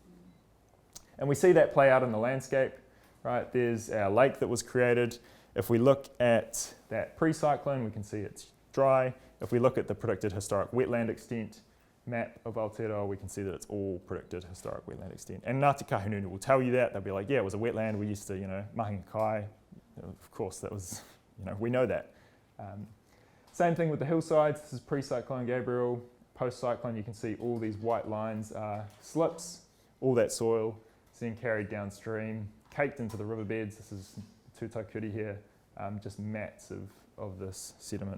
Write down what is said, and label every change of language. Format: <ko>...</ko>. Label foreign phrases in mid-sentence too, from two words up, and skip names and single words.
<en>And we see that play out in the landscape, right? There's our lake that was created. If we look at that pre-cyclone, we can see it's dry. If we look at the predicted historic wetland extent map of Aotearoa, we can see that it's all predicted historic wetland extent. And Ngāti Kahungunu will tell you that. They'll be like, yeah, it was a wetland. We used to,</en> <mi>mahinga kai.</mi> <en>Of course, that was, we know that. Same thing with the hillsides. This is pre-cyclone Gabriel. Post-cyclone, you can see all these white lines are slips. All that soil is then carried downstream, caked into the riverbeds. This is Tutaikuri here, just mats of this sediment.</en>